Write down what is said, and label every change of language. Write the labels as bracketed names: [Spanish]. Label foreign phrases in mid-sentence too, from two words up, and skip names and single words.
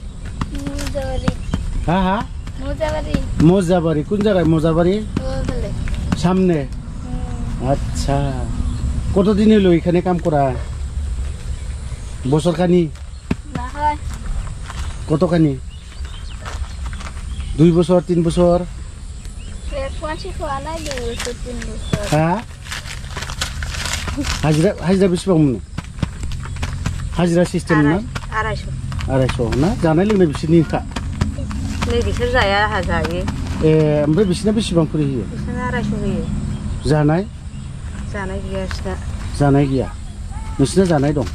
[Bangla] হ্যাঁ হ্যাঁ মোজাবাড়ি কোন জায়গায় মোজাবাড়ি সামনে আচ্ছা কতদিন হলো এখানে কাম করা বছর খানি কতখানি 2 বছর 3 বছর হ্যাঁ হাজিরা বেশিবাं [Bodo] मोनो हाजिरा सिस्टेम ना 250 ना जानाय लोंनाय बिसोरनि का नै बिसोर जाया आहा जायो ओमफ्राय बिसोरना बेसेबां खरि होयो बिसोरना 250 होयो जानाय गैया बिसोरना जानाय गैया नोंसिना जानाय दं